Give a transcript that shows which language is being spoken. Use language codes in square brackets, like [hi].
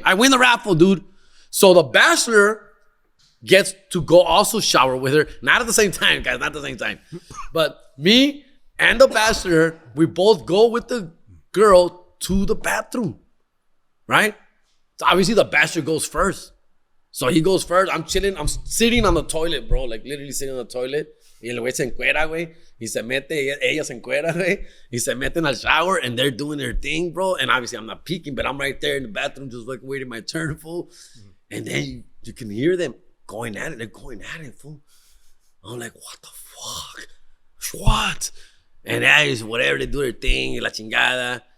[en] I win the raffle, dude. So the bachelor gets to go also shower with her. Not at the same time, guys. Not at the same time. But me and the bachelor, we both go with the girl to the bathroom. Right? So obviously the bachelor goes first. So he goes first. I'm chilling. I'm sitting on the toilet, bro. Like literally sitting on the toilet. [es] Y el güey se encuera, güey. Y se mete, ella se encuera, güey. Y se meten al shower [en] and they're doing their thing, bro. And obviously I'm not peeking, but I'm right there in the bathroom just like waiting my turn, fool. And then you can hear them going at it. They're going at it, fool. I'm like, what the fuck? What? And that is whatever, they do their thing, [es] la chingada.